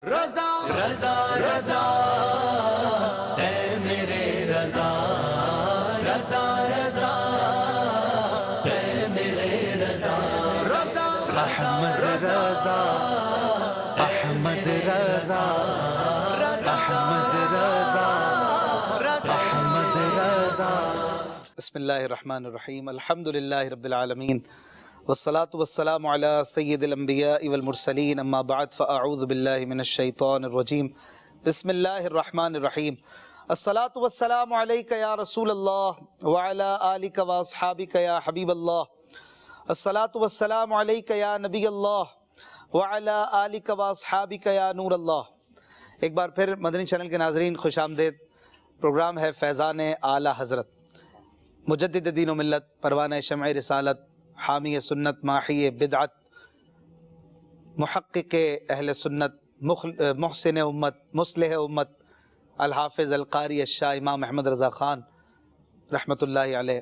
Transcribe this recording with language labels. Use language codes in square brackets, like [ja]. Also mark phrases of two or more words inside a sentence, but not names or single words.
[ur] رضا رضا رضا اے میرے رضا، رضا رضا اے میرے رضا، رضا احمد رضا، احمد رضا، احمد رضا، احمد رضا۔ [ar] بسم اللہ الرحمن الرحیم، الحمد للہ رب العالمین، والصلاة والسلام علی سید الانبیاء والمرسلین، اما بعد فاعوذ باللہ من الشیطان الرجیم، بسم اللہ الرحمن الرحیم۔ الصلاة والسلام علیک یا رسول اللہ وعلی آلک واصحابک یا حبیب اللہ، الصلاة والسلام علیک یا نبی اللہ وعلی آلک واصحابک یا نور اللہ۔ [ur] ایک بار پھر مدنی چینل کے ناظرین خوش آمدید۔ پروگرام ہے فیضان اعلیٰ حضرت، مجدد دین و ملت، پروانہ شمع رسالت، حامی سنت، ماحی بدعت، محقق اہل سنت، محسن امت، مصلح امت، الحافظ القاری الشاہ امام احمد رضا خان [ar] رحمۃ اللہ علیہ۔